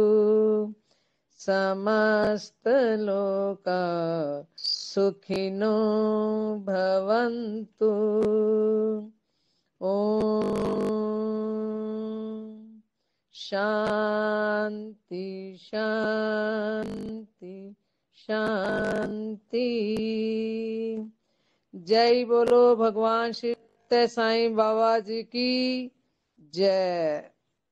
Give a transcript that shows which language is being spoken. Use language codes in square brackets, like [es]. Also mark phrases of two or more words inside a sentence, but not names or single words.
[sa] समस्त लोका सुखिनो भवन्तु। ओम शांति शांति शांति। [hi] जय बोलो भगवान श्री सत्य साईं बाबा जी की जय।